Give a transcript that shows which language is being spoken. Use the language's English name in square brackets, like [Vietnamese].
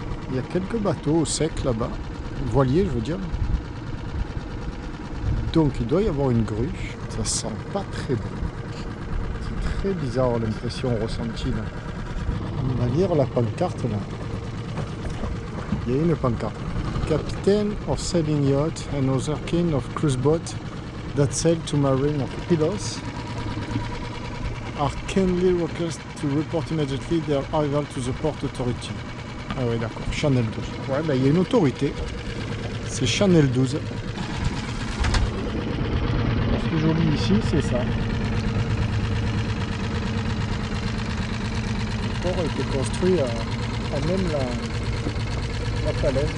[French] Il y a quelques bateaux au sec là-bas, voiliers je veux dire. Donc il doit y avoir une grue. Ça sent pas très bon. C'est très bizarre l'impression ressentie là. On va lire la pancarte là. Il y a une pancarte. [English] Captain of sailing yacht and other kind of cruise boat that sail to marine of Pylos are kindly requested to report immediately their arrival to the port authority. [French] Ah oui d'accord, Channel 12. Ouais, bah, il y a une autorité, c'est Channel 12. Ce qui est joli ici, c'est ça. Le port a été construit à même la falaise.